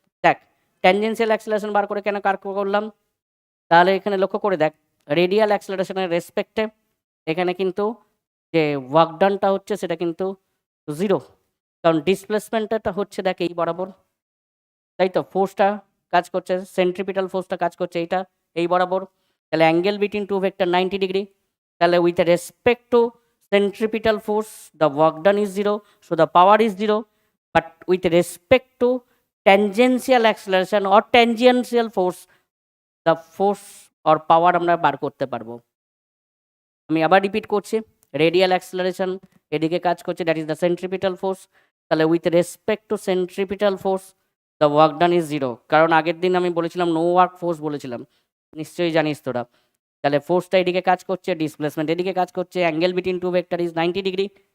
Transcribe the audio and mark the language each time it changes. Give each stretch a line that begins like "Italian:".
Bangla: দেখ tangential acceleration বার করে কেন কাজ করলাম, তাহলে এখানে লক্ষ্য করে দেখ রেডিয়াল অ্যাক্সেলারেশনের রেসপেক্টে এখানে কিন্তু যে ওয়ার্ক ডানটা হচ্ছে সেটা কিন্তু তো 0, কারণ ডিসপ্লেসমেন্টটা হচ্ছে দেখ এই বরাবর, তাই তো? ফোর্সটা কাজ করছে, সেন্ট্রিপিটাল ফোর্সটা কাজ করছে এইটা এই বরাবর।
English: তাহলে angle between two vector 90 degree. তাহলে with respect to centripetal force the work done is 0, so the power is 0, but with respect to tangential acceleration or tangential force the force or power
Bangla: আমরা বার করতে পারবো। আমি আবার repeat করছি, radial acceleration এদিকে কাজ করছে,
English: That is the centripetal force.
Bangla: তাহলে
English: with respect to centripetal force the work done is 0,
Bangla: কারণ আগের দিন আমি বলেছিলাম নো ওয়ার্ক ফোর্স বলেছিলাম, নিশ্চয়ই জানিস তোরা। তাহলে ফোর্সটা এদিকে কাজ করছে, ডিসপ্লেসমেন্ট এদিকে কাজ করছে,
English: Angle between two vector is 90 degree.